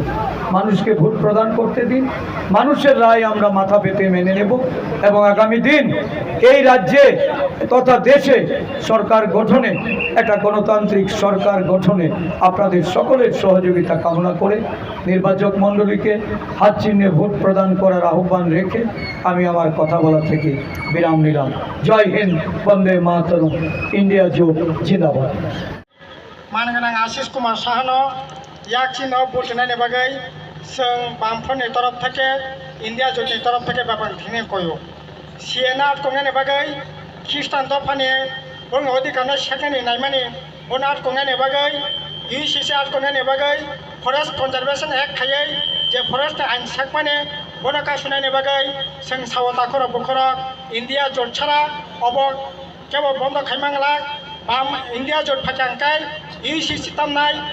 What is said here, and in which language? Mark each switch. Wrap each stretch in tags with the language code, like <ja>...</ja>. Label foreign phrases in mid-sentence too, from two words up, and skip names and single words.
<bn>মানুষকে ভোট প্রদান করতে দিন, মানুষের রায় আমরা মাথা পেতে মেনে নেব এবং আগামী দিন এই রাজ্যে তথা দেশে সরকার গঠনে, একটা গণতান্ত্রিক সরকার গঠনে আপনাদের সকলের সহযোগিতা কামনা করে নির্বাচক মণ্ডলীকে হাত চিহ্নে ভোট প্রদান করার আহ্বান রেখে আমি আমার কথা বলা থেকে বিরাম নিলাম। জয় হিন্দ, বন্দে মাতরম, ইন্ডিয়া জোট জিন্দাবাद।</bn> <brx>मानगोनां आशिष कुमार साहानो याक्षिनो बुथुनायनि बागै जों बामफोरनि</brx> <bn>তরফ থেকে</bn> <brx>इन्डिया ज'टनि</brx> <bn>তরফ থেকে</bn> <brx>बाबां थिने कयो सिएना आटकंनायनि बागै ख्रिस्टान दफानि बुं अधिकारनो सेकेन्डनि नायमानि बुन आटकंनायनि बागै UCC आटकंनायनि बागै</brx> <en>forest conservation act</en> <brx>थायै जे फरेस्ट आइन सेकमानि बुनो कासुनायनि बागै जों सावता खर बुखर इन्डिया ज'ट छाड़ा अब केवल बन्द खायमांला बाम इन्डिया ज'ट फाइखांखाय UCC तामनाय</brx>